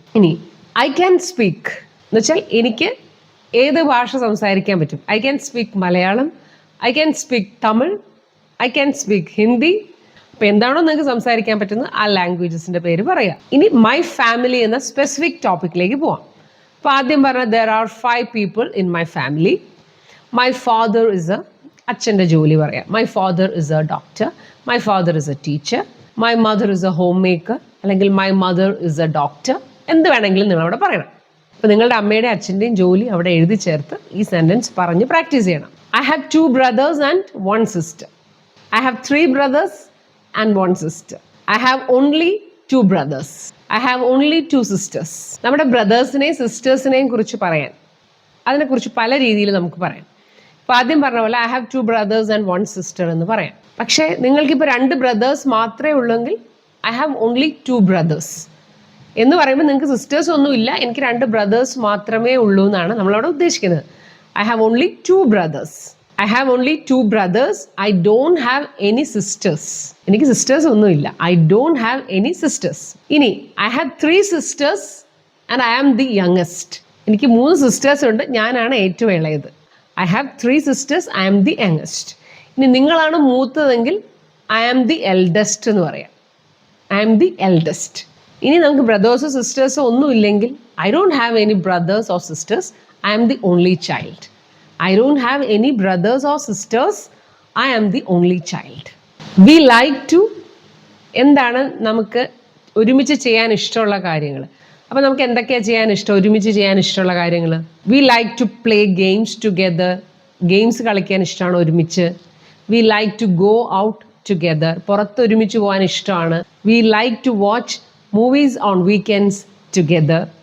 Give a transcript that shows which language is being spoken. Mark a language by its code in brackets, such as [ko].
[ml] ഇനി [en] I can speak [ml] എന്ന് വെച്ചാൽ എനിക്ക് ഏത് ഭാഷ സംസാരിക്കാൻ പറ്റും. [en] I can speak Malayalam, I can speak Tamil, I can speak Hindi. [ml] അപ്പോൾ എന്താണോ നിങ്ങൾക്ക് സംസാരിക്കാൻ പറ്റുന്നത് ആ ലാംഗ്വേജസിൻ്റെ പേര് പറയുക. ഇനി മൈ ഫാമിലി എന്ന സ്പെസിഫിക് ടോപ്പിക്കിലേക്ക് പോവാം. [en] അപ്പോൾ ആദ്യം പറഞ്ഞാൽ there are 5 people in my family. My father is a, [ml] അച്ഛൻ്റെ ജോലി പറയാം. [en] my father is a doctor, my father is a teacher, my mother is a home maker, [ml] അല്ലെങ്കിൽ [en] My mother is a doctor. [ml] എന്ത് വേണമെങ്കിലും നിങ്ങൾ അവിടെ പറയണം. അപ്പോൾ നിങ്ങളുടെ അമ്മയുടെ അച്ഛൻ്റെയും ജോലി അവിടെ എഴുതി ചേർത്ത് ഈ സെൻറ്റൻസ് പറഞ്ഞ് പ്രാക്ടീസ് ചെയ്യണം. [en] I have 2 brothers and 1 sister. I have 3 brothers and 1 sister. I have only 2 brothers. I have only 2 sisters. [ml] നമ്മുടെ ബ്രദേഴ്സിനെയും സിസ്റ്റേഴ്സിനെയും കുറിച്ച് പറയാൻ അതിനെക്കുറിച്ച് പല രീതിയിൽ നമുക്ക് പറയാം. അപ്പോൾ ആദ്യം പറഞ്ഞ പോലെ [en] I have 2 brothers and 1 sister [ml] എന്ന് പറയാം. പക്ഷേ നിങ്ങൾക്കിപ്പോൾ 2 ബ്രദേഴ്സ് മാത്രമേ ഉള്ളെങ്കിൽ [en] I have only 2 brothers [ml] എന്ന് പറയുമ്പോൾ നിങ്ങൾക്ക് സിസ്റ്റേഴ്സ് ഒന്നുമില്ല, എനിക്ക് 2 ബ്രദേഴ്സ് മാത്രമേ ഉള്ളൂ എന്നാണ് നമ്മളവിടെ ഉദ്ദേശിക്കുന്നത്. [en] I have only 2 brothers. I have only 2 brothers. I don't have any sisters. [ml] എനിക്ക് സിസ്റ്റേഴ്സ് ഒന്നുമില്ല. [en] I don't have any sisters. [ml] ഇനി [en] I have 3 sisters and I am the youngest. [ml] എനിക്ക് 3 സിസ്റ്റേഴ്സ് ഉണ്ട്, ഞാനാണ് ഏറ്റവും ഇളയത്. [en] I have 3 sisters, I am the youngest. [ml] ഇനി നിങ്ങളാണ് മൂത്തതെങ്കിൽ [en] I am the eldest [ml] എന്ന് പറയാം. [en] I am the eldest. [ml] ഇനി നമുക്ക് ബ്രദേഴ്സോ സിസ്റ്റേഴ്സോ ഒന്നും ഇല്ലെങ്കിൽ [en] I don't have any brothers or sisters. I am the only child. I don't have any brothers or sisters. I am the only child. We like to [ml] എന്താണ് നമുക്ക് ഒരുമിച്ച് ചെയ്യാൻ ഇഷ്ടമുള്ള കാര്യങ്ങൾ. അപ്പോൾ നമുക്ക് എന്തൊക്കെയാണ് ചെയ്യാൻ ഇഷ്ടം, ഒരുമിച്ച് ചെയ്യാൻ ഇഷ്ടമുള്ള കാര്യങ്ങൾ? [en] We like to play games together. [ml] Games കളിക്കാൻ ഇഷ്ടമാണ് ഒരുമിച്ച്. [en] We like to go out together. [ml] പുറത്ത് ഒരുമിച്ച് പോകാൻ ഇഷ്ടമാണ്. [en] We like to watch movies on weekends together.